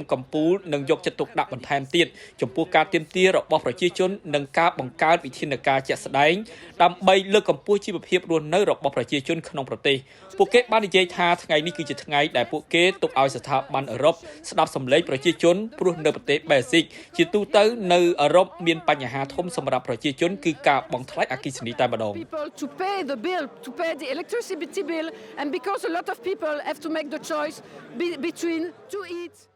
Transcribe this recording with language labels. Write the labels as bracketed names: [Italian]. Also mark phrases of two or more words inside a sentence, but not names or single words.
[Khmer] កម្ពុជានឹងយកចិត្តទុកដាក់បន្ថែមទៀតចំពោះការទាមទាររបស់ប្រជាជននិងការបង្កើតវិធានការជាក់ស្ដែងដើម្បីលើកកម្ពស់ជីវភាពរស់នៅរបស់ប្រជាជនក្នុងប្រទេសពួកគេបាននិយាយថាថ្ងៃនេះគឺជាថ្ងៃដែលពួកគេទុកឲ្យស្ថាប័នអឺរ៉ុបស្ដាប់សម្លេងប្រជាជនព្រោះនៅប្រទេសបែលហ្សិកជាទូទៅនៅអឺរ៉ុបមានបញ្ហាធំសម្រាប់ប្រជាជនគឺការបង់ថ្លៃអគ្គិសនីតែម្ដង [English] to pay the electricity bill and because a lot of people have to make the choice between to eat